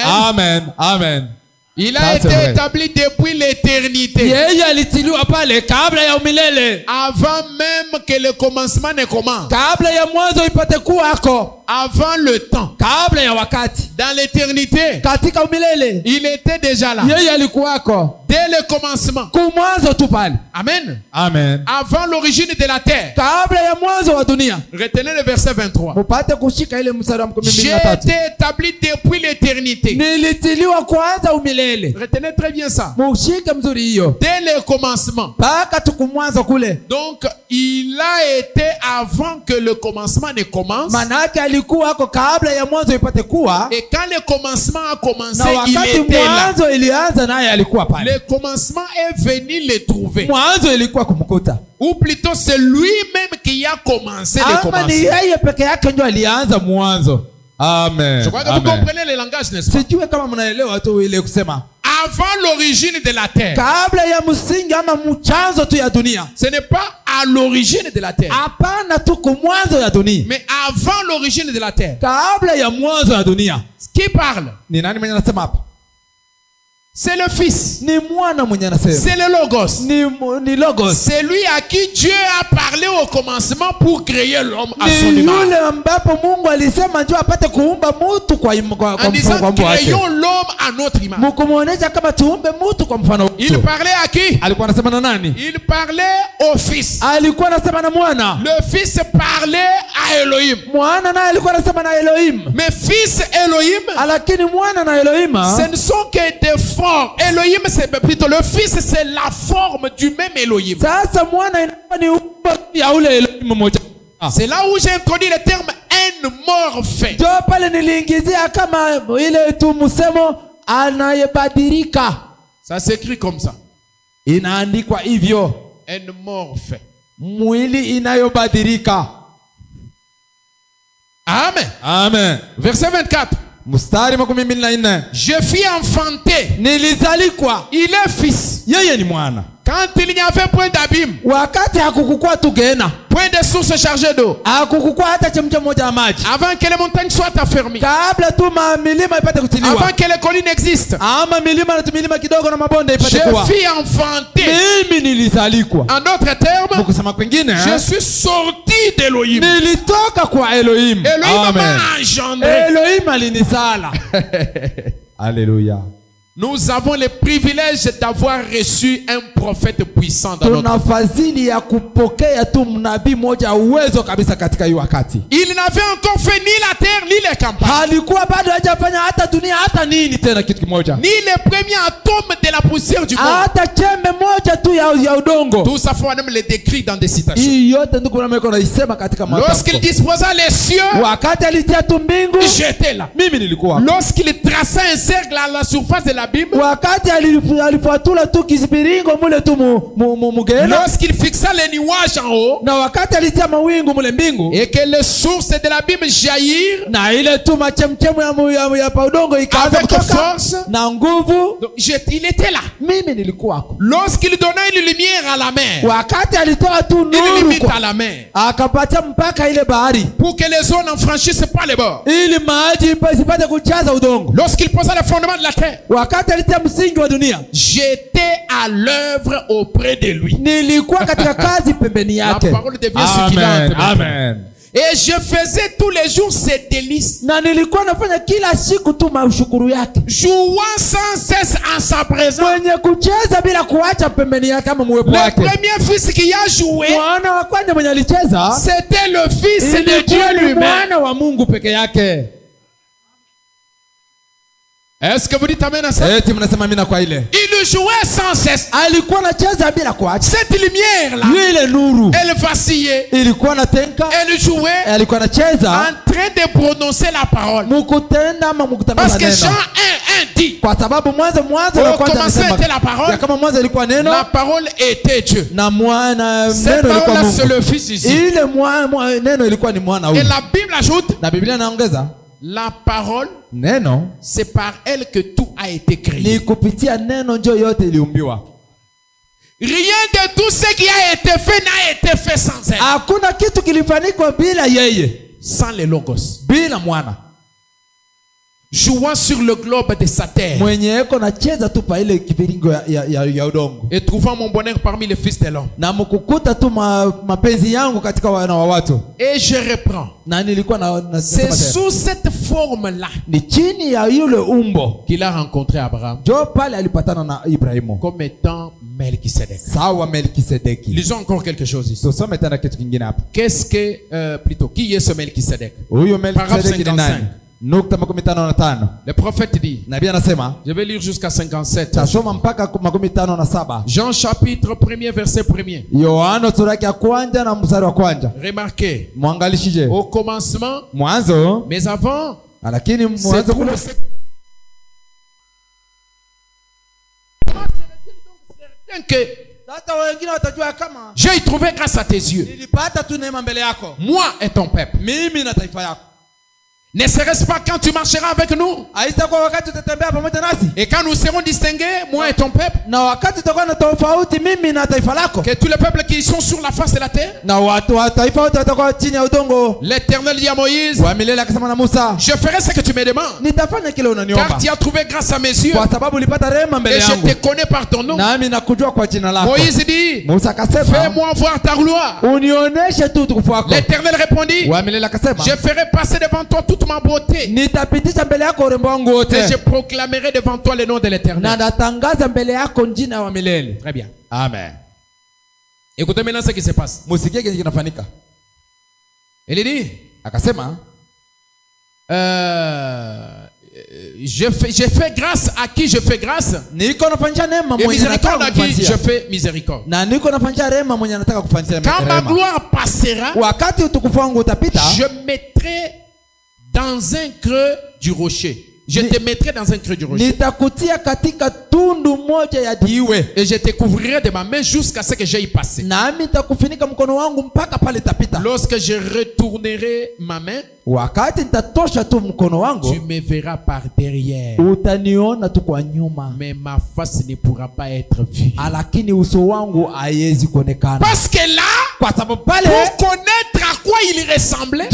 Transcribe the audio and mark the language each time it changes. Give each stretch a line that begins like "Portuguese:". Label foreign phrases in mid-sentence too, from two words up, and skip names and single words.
French: amen, amen. Il Ça, a c'est été vrai. établi depuis l'éternité.
Swahili: Yeye alitiliwa pale kabla ya umilele,
French: Avant même que le commencement ne commence.
Swahili: kabla ya mwanzo ipate kuwako,
French: Avant le temps.
Swahili: kabla ya wakati,
French: Dans l'éternité.
Swahili: katika umilele
French: Il était déjà là.
Swahili: yeye alikuwako
French: Dès le commencement.
Swahili: kumwanzo tu pale. Amen. Amen.
French: Avant l'origine de la terre.
Swahili: Kabla ya mwanzo wa dunia.
French: Retenez le verset 23.
Swahili: Mupate kushika ile mstari wa
French: J'ai 12. été établi depuis l'éternité.
Swahili: Nilitiliwa kwanza umilele.
French: Retenez très bien ça.
Swahili: Mushike mzuri hiyo.
French: Dès le commencement.
Swahili: Paka tukumwanzo kule.
French: Donc, il a été avant que le commencement ne commence.
Swahili: Manake alikuwa ako kabla ya mwanzo ipate kuwa.
French: Et quand le commencement a commencé,
Swahili: Na
French: il
Swahili: wakati
French: était là.
Swahili: mwanzo ilianza naye alikuwa pale.
French: Le commencement est venu le trouver.
Swahili: Mwanzo ilikuwa kumkuta.
French: Ou plutôt c'est lui-même qui a commencé le
Swahili: Ama ni
French: commencement.
Swahili: yeye peke yake ndio alianza mwanzo. Amen.
French: Je crois que vous comprenez le langage, n'est-ce pas?
Swahili: Sijui kama mnaelewa tu ile kusema.
French: Avant l'origine de la terre.
Swahili: Kabla ya msingi ama mchanzo tu ya dunia.
French: Ce n'est pas à l'origine de la terre.
Swahili: Hapana tu kumwanzo ya dunia.
French: Mais avant l'origine de la terre.
Swahili: Kabla ya mwanzo ya dunia.
French: Qui parle?
Swahili: Ni nani mwenye anasema hapa?
French: C'est le Fils.
Swahili: Ni mwana mwenye anasema.
French: C'est le Logos.
Swahili: Ni Logos.
French: C'est lui à qui Dieu a parlé au commencement pour créer l'homme à son
Swahili: Ni
French: image.
Swahili: yule ambapo Mungu alisema njoo apate kuumba mtu kwa
French: En disant,
Swahili: mfano wake.
French: créons l'homme à notre image.
Swahili: Mkumuonesha kama tuumbe mtu kwa mfano wetu.
French: Il parlait à qui?
Swahili: Alikuwa anasema na nani?
French: Il parlait au Fils.
Swahili: Alikuwa anasema na mwana.
French: Le Fils parlait à Elohim.
Swahili: Mwana naye alikuwa anasema na Elohim.
French: Mais Fils Elohim,
Swahili: Lakini mwana na Elohim
French: ce ne sont que des formes. Elohim, c'est plutôt le Fils, c'est la forme du même Elohim.
Swahili: sasa mwana inakuwa ni umbo ya ule Elohim mmoja.
French: C'est là où j'ai introduit le terme enmorphe.
Swahili: Ndio pale niliingizia kama ile tu msemo anayebadilika.
French: Ça s'écrit comme ça.
Swahili: Inaandikwa hivyo.
French: Enmorphe.
Swahili: Mwili inayobadilika. Amen. Amen.
French: Verset 24.
Swahili: Mstari 24.
French: Je fus enfanté.
Swahili: Nilizalikwa.
French: Il est fils.
Swahili: Yeye ni mwana.
French: Quand il n'y avait point d'abîme,
Swahili: Wakati hakukukua tugena.
French: point de source chargée d'eau,
Swahili: Hakukukua hata chemcha moja ya maji.
French: avant que les montagnes soient affermies,
Swahili: Kabla tu milima ipate kutiliwa.
French: avant que les collines existent,
Swahili: Ama milima na tumilima kidogo na mabonde ipate
French: je
Swahili: kuwa.
French: fus enfanté.
Swahili: Mimi nilizalikwa.
French: En d'autres termes,
Swahili: Kusema kwingine,
French: je suis sorti d'Elohim.
Swahili: nilitoka kwa Elohim.
French: Elohim m'a engendré.
Swahili: Elohim alinisala. Alléluia.
French: Nous avons le privilège d'avoir reçu un prophète puissant dans notre
Swahili: Tuna fadhili ya kupokea tu mnabii moja uwezo kabisa katika hii wakati.
French: Il n'avait encore fait ni la terre ni les campagnes.
Swahili: Alikuwa bado hajafanya hata dunia hata nini tena kitu kimoja.
French: Ni les premiers atomes de la poussière du monde.
Swahili: Hata chembe moja tu ya udongo.
French: Tout ça faut même le décrire dans des citations.
Swahili: Hii yote ndugu na meko naisema katika matamko.
French: Lorsqu'il disposa les cieux,
Swahili: Wakati alitia tu mbingu,
French: j'étais là.
Swahili: mimi nilikuwa.
French: Lorsqu'il traça un cercle à la surface de l'abîme,
Swahili: Wakati alifuatula tu kisibiringo mule tu mugena.
French: lorsqu'il fixa les nuages en haut,
Swahili: Na wakati alitia mawingu mule mbingu,
French: et que les sources de l'abîme jaillirent
Swahili: na ile tu machemchemu ya udongo ikaanza
French: avec
Swahili: kutoka
French: force,
Swahili: na nguvu,
French: donc, il était là.
Swahili: mimi nilikuwako.
French: Lorsqu'il donna une lumière à la mer,
Swahili: Wakati alitoa tu
French: une
Swahili: nuru
French: limite
Swahili: kwa,
French: à la mer,
Swahili: akapatia mpaka ile bahari
French: pour que les eaux n'en franchissent pas les bords.
Swahili: ili maji isipate kujaza udongo.
French: Lorsqu'il posa le fondement de la terre,
Swahili: Wakati alitia msingi wa dunia,
French: j'étais à l'œuvre auprès de lui.
Swahili: nilikuwa katika kazi pembeni
French: La
Swahili: yake.
French: parole devient ce qu'il a Amen. entre mes mains. Amen. Et je faisais tous les jours ses délices,
Swahili: Na nilikuwa nafanya kila siku tu mashukuru yake,
French: jouant sans cesse en sa présence.
Swahili: mwenye kucheza bila kuacha pembeni yake kama muwepo
French: Le
Swahili: wake.
French: premier fils qui a joué,
Swahili: Mwana wa kwanza mwenye alicheza
French: c'était le fils de
Swahili: ilikuwa
French: Dieu
Swahili: ni
French: lui-même.
Swahili: mwana wa Mungu peke yake.
French: Est-ce que vous dites amen à ça?
Swahili: Eti mnasema amina kwa ile.
French: Il jouait sans cesse.
Swahili: Alikuwa anacheza bila kuacha.
French: Cette lumière là,
Swahili: Ile nuru
French: elle vacillait.
Swahili: ilikuwa natenka,
French: Elle jouait
Swahili: alikuwa anacheza
French: en train de prononcer la parole.
Swahili: mukutenda ama
French: Parce
Swahili: mukutangaza
French: que Jean
Swahili: neno.
French: 1:1 dit,
Swahili: Kwa sababu mwanzo
French: au
Swahili: kwanza
French: commencement
Swahili: anasema
French: était la parole,
Swahili: ya kama mwanzo ilikuwa neno
French: la parole était Dieu.
Swahili: na mwana
French: Cette
Swahili: neno ilikuwa
French: parole là, c'est
Swahili: Mungu.
French: le Fils ici.
Swahili: Ile neno ilikuwa ni mwana
French: Et
Swahili: huyu.
French: la Bible ajoute,
Swahili: Na Biblia inaongeza
French: la parole,
Swahili: neno
French: c'est par elle que tout a été créé.
Swahili: ni kupitia neno ndio yote iliumbiwa.
French: Rien de tout ce qui a été fait n'a été fait sans elle.
Swahili: Hakuna kitu kilifanyika bila yeye,
French: Sans les logos.
Swahili: bila mwana.
French: Jouant sur le globe de sa terre.
Swahili: Mwenye eko nacheza tu pa ile kiviringo ya udongo.
French: Et trouvant mon bonheur parmi les fils de l'homme.
Swahili: Na mkukuta tu mapenzi yangu katika wana wa watu.
French: Et je reprends.
Swahili: Na nilikuwa
French: C'est sous cette forme-là
Swahili: ni chini ya yule umbo
French: qu'il a rencontré Abraham
Swahili: jo pale alipatana na Ibrahimu
French: comme étant Melchisedec.
Swahili: sawa Melkisedeki.
French: Lisons encore quelque chose ici.
Swahili: Tusome tena kitu kingine hapa.
French: Qu'est-ce que, plutôt, qui est ce Melchisedec?
Swahili: Huyo
French: Paragraphe
Swahili: Melkisedeki ni 55. nani? Nukta 55.
French: Le prophète dit,
Swahili: Nabii anasema
French: je vais lire jusqu'à 57.
Swahili: tasoma mpaka 57.
French: Jean chapitre 1er verset 1er.
Swahili: Yohana sura ya kwanza na mstari wa kwanza.
French: Remarquez,
Swahili: Mwangalishije
French: au commencement,
Swahili: mwanzo,
French: mais avant,
Swahili: lakini
French: c'est
Swahili: mwanzo
French: tout
Swahili: kule
French: le que
Swahili: sasa wengine watajua kama
French: j'ai trouvé grâce à tes yeux,
Swahili: nilipata tu neema mbele yako,
French: moi et ton peuple.
Swahili: mimi na taifa yako.
French: Ne serait-ce pas quand tu marcheras avec nous
Swahili: Haitakuwa wakati utatembea pamoja nasi
French: et quand nous serons distingués, moi et ton peuple,
Swahili: na wakati utakuwa na tofauti mimi na taifa lako
French: que tous les peuples qui sont sur la face de la terre,
Swahili: na watu wa taifa wote watakuwa chini ya udongo.
French: l'Éternel dit à Moïse,
Swahili: Wa milele akasema na Musa,
French: je ferai ce que tu me demandes,
Swahili: nitafanya kile unaniomba
French: car tu as trouvé grâce à mes yeux
Swahili: kwa sababu ulipata rehema mbele
French: et je
Swahili: yangu
French: te connais par ton nom.
Swahili: nami nakujua kwa jina lako.
French: Moïse dit,
Swahili: Musa akasema
French: fais-moi voir ta gloire.
Swahili: unionyeshe tu utukufu wako.
French: L'Éternel répondit,
Swahili: Wa milele akasema
French: je ferai passer devant toi toute ma beauté
Swahili: nitapitisha mbele yako urembo wangu
French: et
Swahili: wote
French: je proclamerai devant toi le nom de
Swahili: na
French: l'Éternel.
Swahili: natangaza mbele yako jina wa milele.
French: Très bien.
Swahili: Amen.
French: Écoutez maintenant ce qui se passe.
Swahili: Musikie kile kinafanyika.
French: Il dit,
Swahili: Akasema
French: je fais grâce à qui je fais grâce
Swahili: niko nafanyia neema
French: et
Swahili: mwenye
French: miséricorde
Swahili: nataka
French: à qui je
Swahili: kufanyia,
French: fais miséricorde.
Swahili: na niko nafanyia rehema mwenye anataka kufanyia
French: Quand ma
Swahili: rehema.
French: gloire passera,
Swahili: Wakati utukufu wangu utapita,
French: je mettrai dans un creux du rocher. Je te mettrai dans un creux du rocher.
Swahili: nitakutia katika tundu moja ya jiwe,
French: Et je te couvrirai de ma main jusqu'à ce que j'aille passer.
Swahili: nami nitakufunika mkono wangu mpaka pale tapita.
French: Lorsque je retournerai ma main,
Swahili: Wakati nitatosha tu mkono
French: tu
Swahili: wangu,
French: me verras par derrière.
Swahili: utaniona tu kwa nyuma,
French: Mais ma face ne pourra pas être vue.
Swahili: lakini uso wangu haiwezi kuonekana.
French: Parce que là,
Swahili: Kwa sababu pale
French: pour connaître à quoi il ressemblait,